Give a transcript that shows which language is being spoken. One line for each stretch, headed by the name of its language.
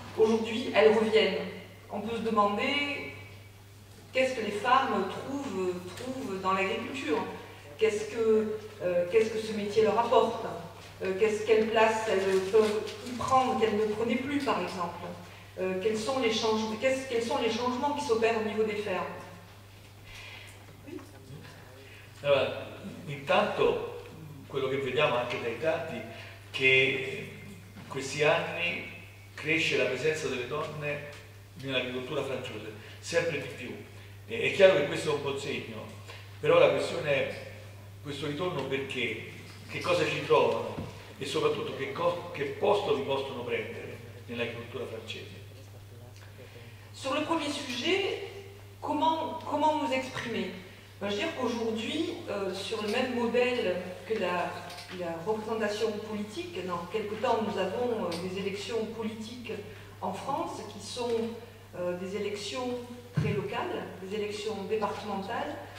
French: Aujourd'hui, elles reviennent. On peut se demander qu'est-ce que les femmes trouvent dans l'agriculture? Qu'est-ce que ce métier leur apporte? Quelle place elles peuvent y prendre qu'elles ne prenaient plus, par exemple? Quels sont les changements qui s'opèrent au niveau des fermes? Oui.
Italian: Allora, intanto quello che vediamo anche dai dati che in questi anni cresce la presenza delle donne nell'agricoltura francese, sempre di più. È chiaro che questo è un buon segno, però la questione è questo ritorno perché, che cosa ci trovano e soprattutto che posto vi possono prendere nell'agricoltura francese.
French: Sur le premier sujet, comment nous exprimer? Je veux dire qu'aujourd'hui, sur le même modèle que la représentation politique, dans quelque temps nous avons des élections politiques en France qui sont des élections très locales, des élections départementales.